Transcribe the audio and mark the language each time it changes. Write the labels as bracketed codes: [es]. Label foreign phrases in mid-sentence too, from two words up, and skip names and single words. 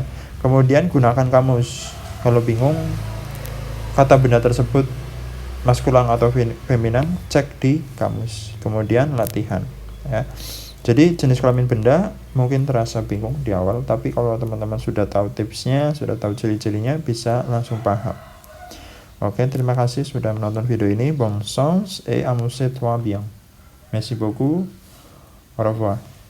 [id] Kemudian gunakan kamus. Kalau bingung kata benda tersebut maskulang atau feminan, cek di kamus. Kemudian latihan, ya. Jadi jenis kelamin benda mungkin terasa bingung di awal, tapi kalau teman-teman sudah tahu tipsnya, sudah tahu ciri-cirinya, bisa langsung paham. Oke, terima kasih sudah menonton video ini. [fr] Bon sens et amusez-toi bien. Merci beaucoup. Au revoir.